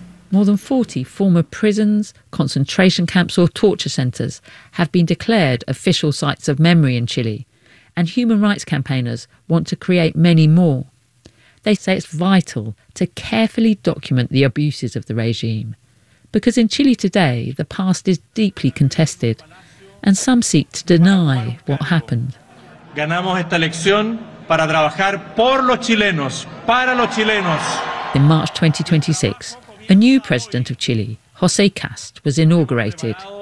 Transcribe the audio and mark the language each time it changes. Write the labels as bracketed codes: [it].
[en] More than 40 former prisons, concentration camps or torture centres have been declared official sites of memory in Chile, and human rights campaigners want to create many more. They say it's vital to carefully document the abuses of the regime, because in Chile today, the past is deeply contested, and some seek to deny what happened. [es] Ganamos esta elección para trabajar por los chilenos, para los chilenos. [en] In March 2026, a new president of Chile, José Cast, was inaugurated.